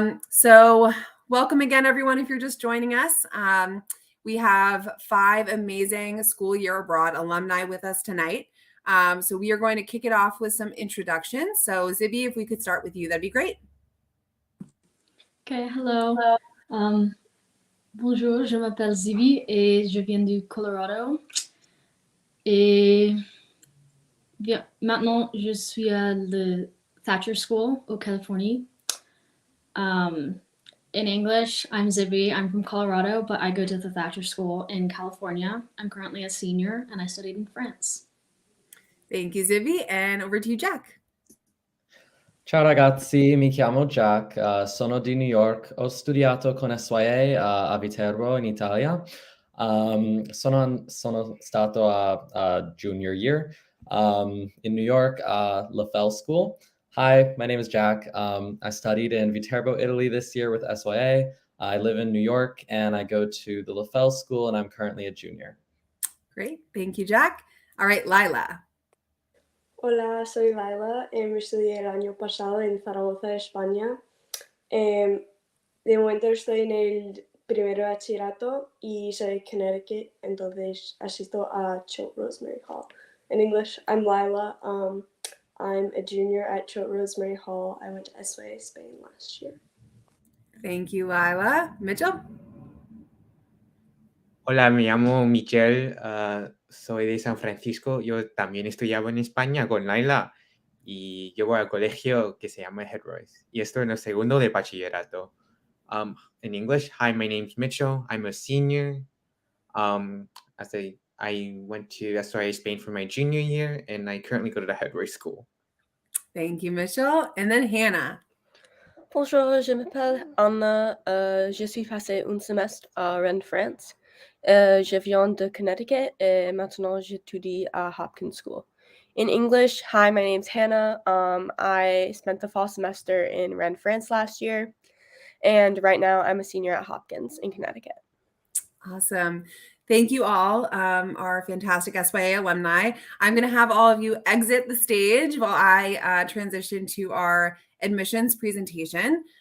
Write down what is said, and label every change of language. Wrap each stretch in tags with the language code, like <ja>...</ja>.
<en>So welcome again, everyone, if you're just joining us. We have 5 amazing School Year Abroad alumni with us tonight. So we are going to kick it off with some introductions. So Zibby, if we could start with you, that'd be great. Okay, hello.</en> <fr>Bonjour, je m'appelle Zibby et je viens du Colorado. Et maintenant, je suis à la Thatcher School au Californie.</fr> <en>In English, I'm Zibby. I'm from Colorado, but I go to the Thatcher School in California. I'm currently a senior, and I studied in France. Thank you, Zibby. And over to you, Jack.</en> <it>Ciao ragazzi, mi chiamo Jack, sono di New York, ho studiato con SYA a Viterbo in Italia. Sono stato a</it> <en>junior year</en> <it>in New York, LaFell School.</it> <en>Hi, my name is Jack. I studied in Viterbo, Italy this year with SYA. I live in New York and I go to the LaFell School and I'm currently a junior. Great, thank you, Jack. All right, Lila.</en> <es>Hola, soy Laila. Estudié el año pasado en Zaragoza, España. De momento estoy en el primero de bachillerato y soy de Connecticut, entonces asisto a Choate Rosemary Hall.</es> <en>In English, I'm Lila. I'm a junior at Choate Rosemary Hall. I went to SYA Spain last year. Thank you, Lila. Mitchell?</en> <es>Hola, me llamo Michelle, soy de San Francisco. Yo también estudiaba en España con Laila y yo voy al colegio que se llama Headroyce. Y estoy en el segundo de bachillerato.</es> <en>In English, hi, my name's Mitchell. I'm a senior. I went to SYA Spain for my junior year, and I currently go to the Headroyce School. Thank you, Mitchell. And then Hannah.</en> <fr>Bonjour, je m'appelle Anna. Je suis passé un semestre à Rennes, France. Je viens de Connecticut et maintenant j'étudie à Hopkins School.</fr> <en>In English, hi, my name's Hannah. I spent the fall semester in Rennes, France last year. And right now I'm a senior at Hopkins in Connecticut. Awesome. Thank you all, our fantastic SYA alumni. I'm going to have all of you exit the stage while I transition to our admissions presentation.</en>